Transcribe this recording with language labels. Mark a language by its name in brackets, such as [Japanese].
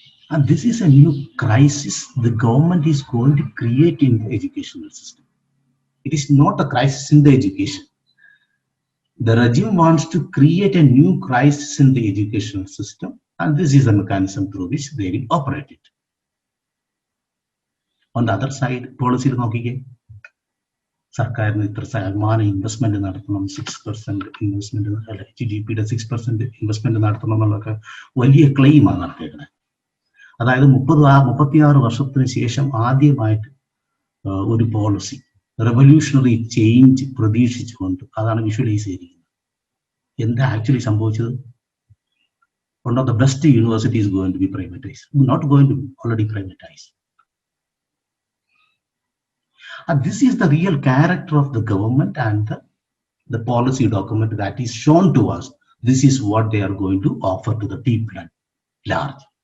[English] And this is a new crisis the government is going to create in the educational system. It is not a crisis in the education. The regime wants to create a new crisis in the educational system, and this is the mechanism through which they will operate it. On the other side, [Malayalam] policy നോക്കിക്കേ, സർക്കാരിന് ഇത്ര ശതമാനം investment നടത്തണം, 6% investment, GDP 6% investment നടത്തണം എന്നുള്ളതൊക്കെ വലിയ ക്ലെയിമാണ് നടത്തിയേക്കുന്നത്. അതായത് 36 വർഷത്തിന് ശേഷം ആദ്യമായിട്ട് ഒരു പോളിസി, റെവല്യൂഷണറി ചേഞ്ച് പ്രതീക്ഷിച്ചുകൊണ്ട് അതാണ് വിഷ്വലൈസ് ചെയ്തിരിക്കുന്നത്. എന്താ ആക്ച്വലി സംഭവിച്ചത്? [English] One of the best universities is going to be privatized, not going to be already privatized. And this is the real character of the government and the policy document that is shown to us. This is what they are going to offer to the people at large.